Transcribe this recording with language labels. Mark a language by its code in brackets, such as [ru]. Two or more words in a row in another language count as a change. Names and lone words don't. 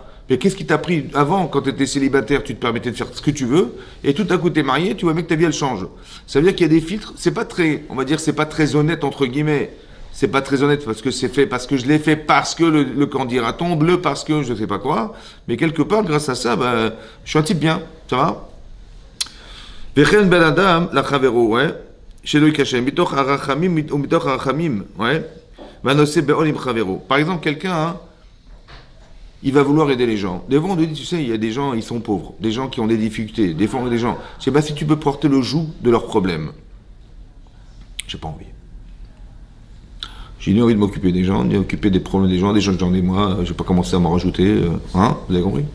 [fr] Mais qu'est-ce qui t'a pris avant, quand tu étais célibataire, tu te permettais de faire ce que tu veux, et tout à coup, tu es marié, tu vois bien que ta vie, elle change. Ça veut dire qu'il y a des filtres, c'est pas très, on va dire, c'est pas très honnête, entre guillemets. C'est pas très honnête parce que c'est fait, parce que je l'ai fait, parce que le candidat tombe, parce que je sais pas quoi. Mais quelque part, grâce à ça, je suis un type bien, ça va? [he] וכן בן אדם לחברו, שלא ייכשל, מתוך הרחמים ומתוך הרחמים, והנושא בעול עם חברו. [fr] Par exemple, quelqu'un, il va vouloir aider les gens. Des fois, on nous dit, tu sais, il y a des gens, ils sont pauvres, des gens qui ont des difficultés, des fois, on a des gens, je sais pas si tu peux porter le joug de leurs problèmes. J'ai pas envie. J'ai ni envie de m'occuper des gens, ni m'occuper des problèmes des gens que j'en ai moi, je vais pas commencer à m'en rajouter, vous avez compris?